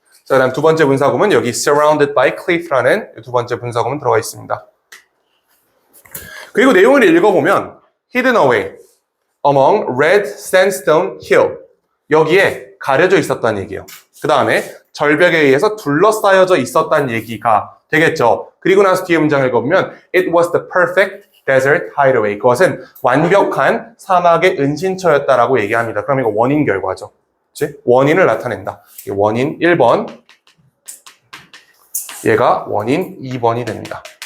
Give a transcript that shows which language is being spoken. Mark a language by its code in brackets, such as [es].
[ko] 자, 그다음 두 번째 분사구문 여기 [en] surrounded by cliff [ko] 라는 두 번째 분사구문 들어가 있습니다. 그리고 내용을 읽어보면 [en] hidden away among red sandstone hill [ko] 여기에 가려져 있었다는 얘기예요. 그 다음에 절벽에 의해서 둘러싸여져 있었다는 얘기가 되겠죠. 그리고 나서 뒤에 문장을 읽어보면 [en] it was the perfect desert hideaway. [ko] 그것은 완벽한 사막의 은신처였다라고 얘기합니다. 그럼 이거 원인 결과죠. 그치? 원인을 나타낸다. 원인 1번, 얘가 원인 2번이 됩니다.